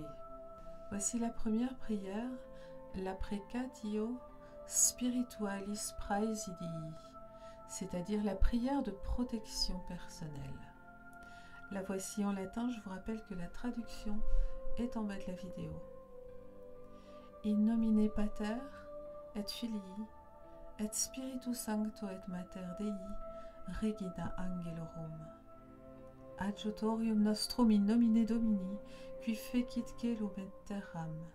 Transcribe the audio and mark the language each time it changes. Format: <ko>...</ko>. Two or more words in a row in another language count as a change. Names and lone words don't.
<fr>Voici la première prière, la Precatio Spiritualis Praesidii, c'est-à-dire la prière de protection personnelle. La voici en latin, je vous rappelle que la traduction est en bas de la vidéo.</fr> <la>In nomine Pater et Filii et Spiritus Sancto et Mater Dei Regina Angelorum. Adjutorium nostrum in nomine Domini, qui fecit celum et terram.</la>